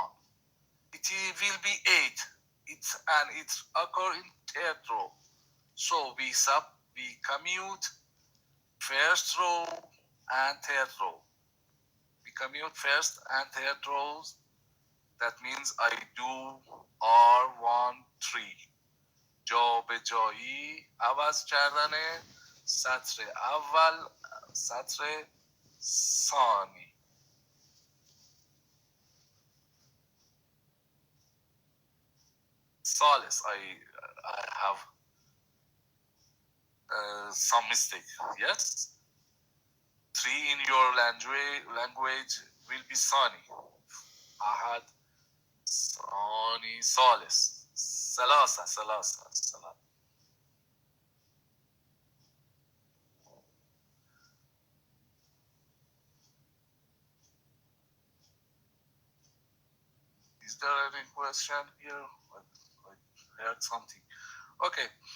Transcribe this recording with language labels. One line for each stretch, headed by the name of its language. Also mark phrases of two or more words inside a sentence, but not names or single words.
English: It will be 8. It occurs in third row. So we commute first row and third row. We commute first and third rows. That means I do R1 3.
Persian: جابجایی عوض کردن سطر اول سطر ثانی.
English: ثالث I have some mistake. Yes, 3 in your language will be ثانی.
Arabic: أحد ثاني ثالث ثلاثة.
English: Is there any question here? I heard something. Okay.